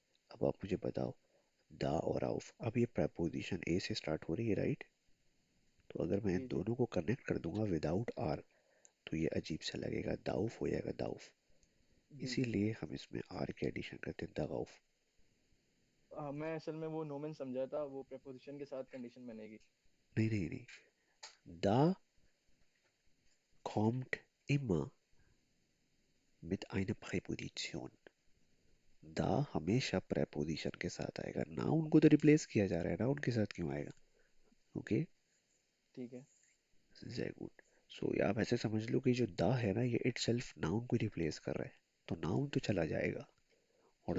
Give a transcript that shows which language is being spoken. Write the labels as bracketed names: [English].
[Hindi] अब आप मुझे बताओ, दा और आउफ, अब ये प्रेपोजिशन ए से स्टार्ट हो रही है, राइट? तो अगर मैं इन जी जी दोनों को कनेक्ट कर दूंगा विदाउट आर तो ये अजीब सा लगेगा, दाउफ हो जाएगा, दाउफ. जी जी। इसीलिए हम इसमें आर के एडिशन करते हैं, दाउफ. हाँ, मैं असल में वो नोमेन समझा था, वो प्रपोजिशन के साथ कंडीशन बनेगी। नहीं नहीं नहीं, [German] दा kommt immer mit einer Präposition. [Hindi] दा हमेशा प्रेपोजिशन के साथ आएगा. नाउन को तो रिप्लेस किया जा रहा है, नाउन के साथ क्यों आएगा? ओके, ठीक है। Very good. सो आप ऐसे समझ लो कि जो दा है ना, ये इटसेल्फ नाउन को रिप्लेस कर रहा है, तो नाउन तो चला जाएगा और